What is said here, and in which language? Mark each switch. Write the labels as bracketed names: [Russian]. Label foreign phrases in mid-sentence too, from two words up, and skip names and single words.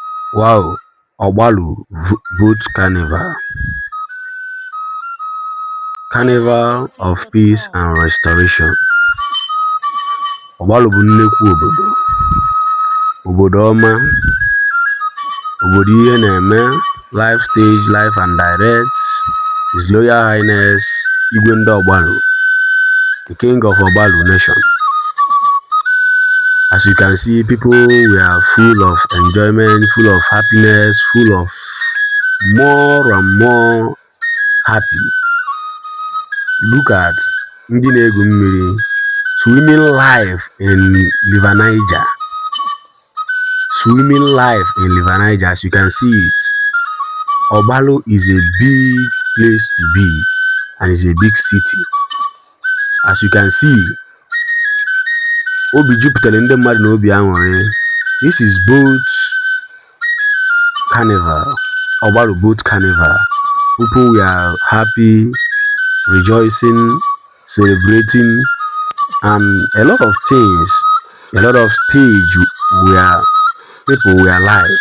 [English] Wow, Ogbaru Boat Carnival. Carnival of Peace and Restoration. [Igbo] Ogbaru bụ nnekwu obodo ọma, obodo ihe na-eme, [English] live stage, live and direct. His Royal Highness [Igbo] Igwe ndị Ogbaru, [English] the King of Ogbaru Nation. As you can see, people were full of enjoyment, full of happiness, full of more and more happy. Look at [Igbo] ndị na-egwu mmiri, [English] swimming live in River Niger. Swimming live in River Niger, as you can see it. Ogbaru is a big place to be and is a big city. As you can see, [Igbo] obi jupụtara ndị mmadụ na obi aṅụrị. [English] This is boat carnival, Ogbaru boat carnival. People were happy, rejoicing, celebrating, and a lot of things, a lot of stage where people were live.